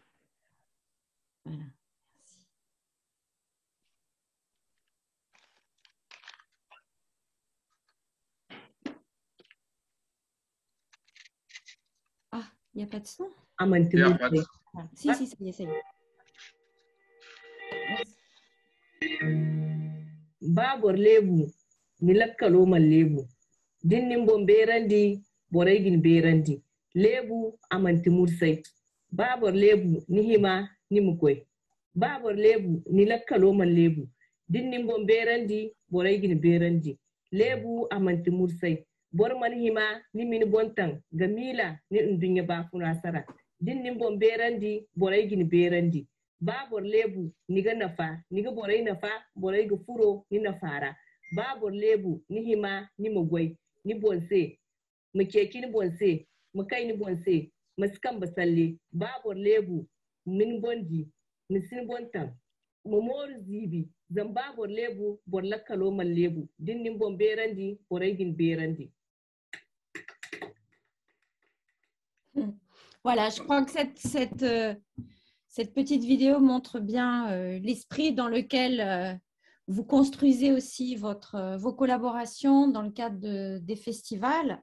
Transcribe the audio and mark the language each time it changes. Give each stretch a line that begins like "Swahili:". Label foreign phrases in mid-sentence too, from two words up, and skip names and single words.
French: Voilà. Ah, il n'y a pas de son? Si, ça y est, ça y est.
Zarma: Babor lebu, milakkalo mal lebu. Dinnin bon berandi, boraygin berandi. Lebu amanti mursai. Babor lebu nihima nimukoy. Babor lebu nilakkalo mal lebu. Dinnin bon berandi, boraygin berandi. Lebu amanti mursai. bor man hima ni min bontan gamila ni ndunya ba funa sara din nin bon berandi boray gin berandi ba bor lebu ni ga nafa ni ga boray nafa boray ga furo ni nafara ba bor lebu ni hima ni magwai ni bonse mu keki ni bonse mu kai ni bonse maskan basalle ba bor lebu min bondi ni sin bontan mu mor zibi zan ba bor lebu bor lakalo man lebu din nin bon berandi boray gin berandi.
French: Voilà, je crois que cette petite vidéo montre bien l'esprit dans lequel vous construisez aussi vos collaborations dans le cadre des festivals.